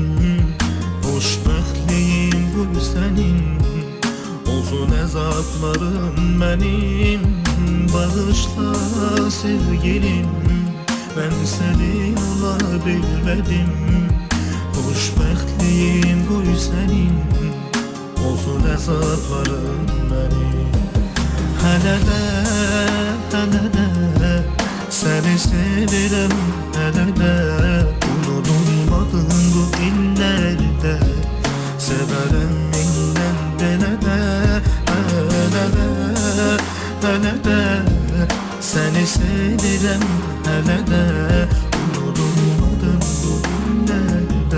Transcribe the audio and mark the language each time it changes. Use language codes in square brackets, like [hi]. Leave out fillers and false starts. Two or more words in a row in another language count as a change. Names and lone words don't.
[az] Hoşbəxtliyim bu senin, olsun əzablarım benim. [tr] Bağışla sevgilim, ben senin olabilmedim. [az] Hoşbəxtliyim bu senin, olsun əzablarım benim. Hələ də seni sevirəm, hələ də unudulmadın bu illərdə. Severəm mindən belə də, hələ də seni sevirəm, hələ də unudulmadın bu illərdə.